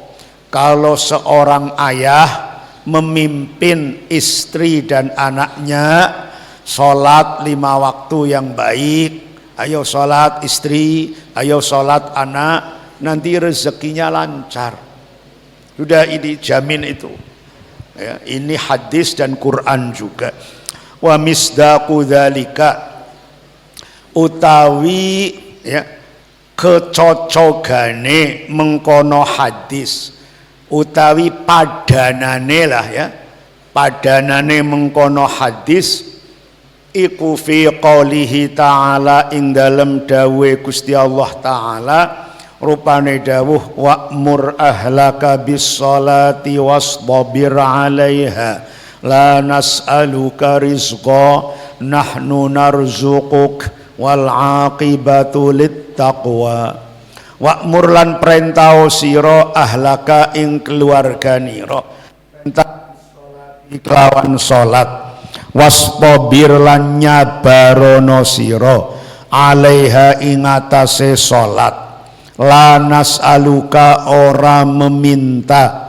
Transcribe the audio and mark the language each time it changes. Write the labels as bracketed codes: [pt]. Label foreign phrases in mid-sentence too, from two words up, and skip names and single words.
[id] Kalau seorang ayah memimpin istri dan anaknya sholat 5 waktu yang baik, ayo sholat istri, ayo sholat anak, nanti rezekinya lancar. Sudah, ini jamin itu. Ya, ini hadis dan Quran juga. [ar] ومصداق ذلك, [jv] utawi ya kecocokane mengkono hadis, utawi padanane lah ya, padanane mengkono hadis iku [ar] في قوله تعالى, [jv] ing dalem dawuh Gusti Allah taala, rupane dawuh [ar] وأمر أهلك بالصلاة واصطبر عليها لا نسألك رزقا نحن نرزقك والعاقبة للتقوى. [jv] Wa'mur lan perintah sira ahlaka ing keluarganira, perintah kelawan salat, wastabir lan nyabarono sira alaiha ing atase salat, [ar] لا نسألك [jv] ora meminta